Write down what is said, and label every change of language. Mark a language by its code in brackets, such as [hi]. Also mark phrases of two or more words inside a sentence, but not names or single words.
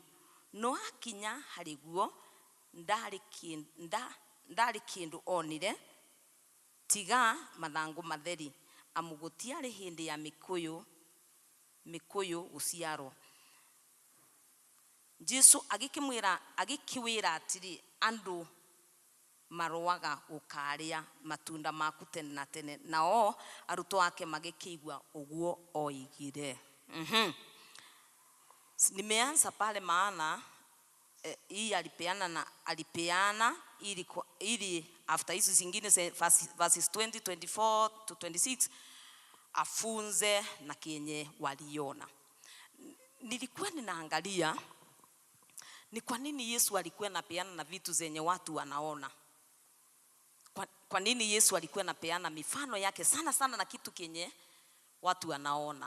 [ki] No akinya hariguo ndari kindu onire tiga mathangu matheri, amugutiari hindi ya mikuyu guciaro. Jesu agikiwira atiri, andu maroaga gukaria matunda maku tene na tene. Nao aruto ake magikigwa uguo oigire. [sw] Nimeanza pale maana hii alipeana ili after hizo zingine verses 20, 24 to 26 afunze na kienye waliona. Nilikuwa ninaangalia ni kwa nini Yesu alikuwa anapeana na vitu zenye watu wanaona. Kwa nini Yesu alikuwa anapeana mifano yake sana sana na kitu kenye watu wanaona.